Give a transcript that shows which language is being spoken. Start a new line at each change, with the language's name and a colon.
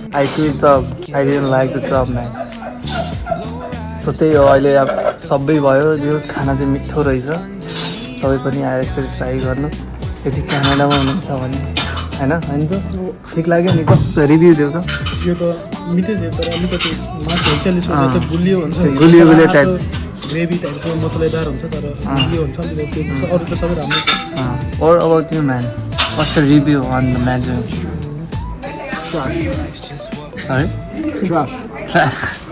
English: I quit the I didn't like the job, man.
Nepali: So त्यही हो अहिले अब सबै भयो जो खाना चाहिँ मिठो रहेछ तपाईँ पनि आएर एकचोटि ट्राई गर्नु यदि क्यानाडामा हुनुहुन्छ भने होइन होइन त ठिक लाग्यो नि कस्तो रिभ्यू दियो त यो त मिठै थियो तर अलिकति मासु हल्काले सोच्दा त गुलियो हुन्छ गुलियो गुलियो टाइप ग्रेभी टाइपको मसलादार हुन्छ तर गुलियो हुन्छ नि त्यो अरू त सबै राम्रो
English: Or about you, man? What's the review on the menu? Sorry? Trash.